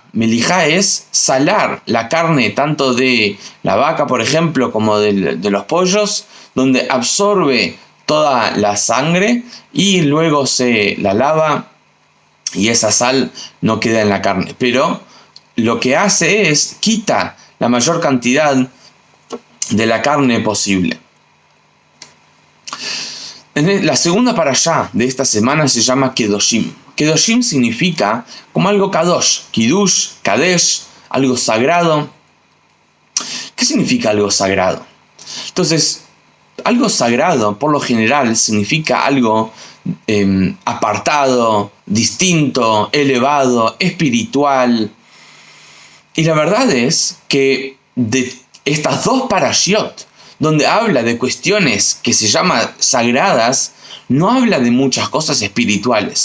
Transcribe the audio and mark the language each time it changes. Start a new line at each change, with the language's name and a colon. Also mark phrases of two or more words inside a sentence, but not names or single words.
Spanish: Melijá es salar la carne tanto de la vaca, por ejemplo, como de los pollos, donde absorbe toda la sangre y luego se la lava y esa sal no queda en la carne. Pero lo que hace es quita la mayor cantidad de la carne posible. La segunda parashá de esta semana se llama Kedoshim. Kedoshim significa como algo
Hebrew: קדוש, קידוש, קדש,
Spanish: algo sagrado. ¿Qué significa algo sagrado? Entonces, Algo sagrado, por lo general, significa algo apartado, distinto, elevado, espiritual. Y la verdad es que de estas dos parashiot, donde habla de cuestiones que se llaman sagradas, no habla de muchas cosas espirituales.